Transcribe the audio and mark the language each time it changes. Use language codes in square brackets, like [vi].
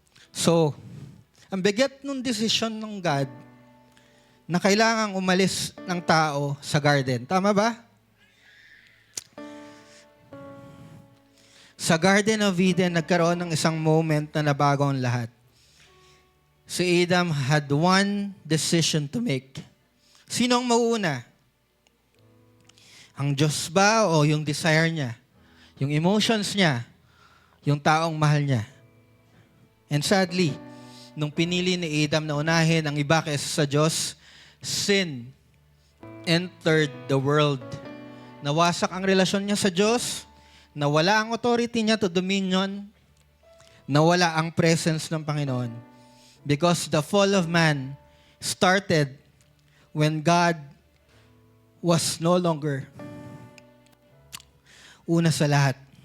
[tl] So, ang bigat ng decision ng God na kailangang umalis ng tao sa garden. Tama ba? Sa Garden of Eden, nagkaroon ng isang moment na nabago ang lahat. [en] Si Adam had one decision to make. [tl] Sino ang mauuna? Ang Diyos ba o yung desire niya? Yung emotions niya? Yung taong mahal niya? [en] And sadly, [tl] nung pinili ni Adam na unahin ang iba kaysa sa Diyos, [en] sin entered the world. [tl] Nawasak ang relasyon niya sa Diyos, nawala ang authority niya to dominion, nawala ang presence ng Panginoon. [en] Because the fall of man started when God was no longer [tl] una sa lahat.